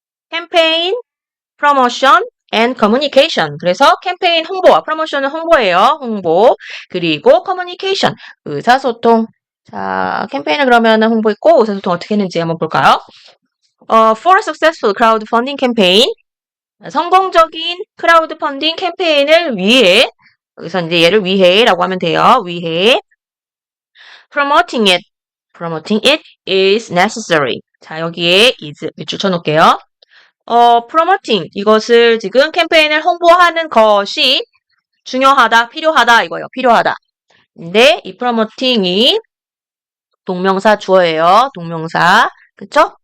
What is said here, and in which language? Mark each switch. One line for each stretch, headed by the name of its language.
Korean: 캠페인, 프로모션,
English: and communication.
Korean: 그래서 캠페인 홍보와 프로모션은 홍보예요. 홍보. 그리고 communication, 의사소통. 자, 캠페인을 그러면 홍보했고 의사소통 어떻게 했는지 한번 볼까요?
English: For a successful crowdfunding campaign.
Korean: 성공적인 크라우드 펀딩 캠페인을 위해 여기서 이제 얘를 위해라고 하면 돼요. 위해.
English: Promoting it is necessary.
Korean: 자, 여기에 is 밑줄 쳐놓을게요. promoting 이것을 지금 캠페인을 홍보하는 것이 중요하다, 필요하다 이거예요. 필요하다. 근데 이 promoting이 동명사 주어예요. 동명사. 그쵸?